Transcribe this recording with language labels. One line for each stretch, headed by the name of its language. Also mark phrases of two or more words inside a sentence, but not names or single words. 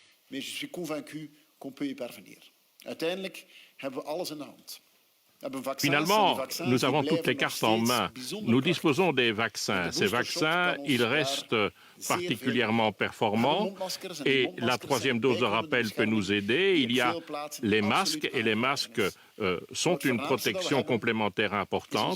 French: mais je suis convaincu qu'on peut y parvenir.
Dutch: Uiteindelijk hebben we alles in de hand.
French: Finalement, nous avons toutes les cartes en main. Nous disposons des vaccins. Ces vaccins, ils restent particulièrement performants et la troisième dose de rappel peut nous aider. Il y a les masques et les masques sont une protection complémentaire importante.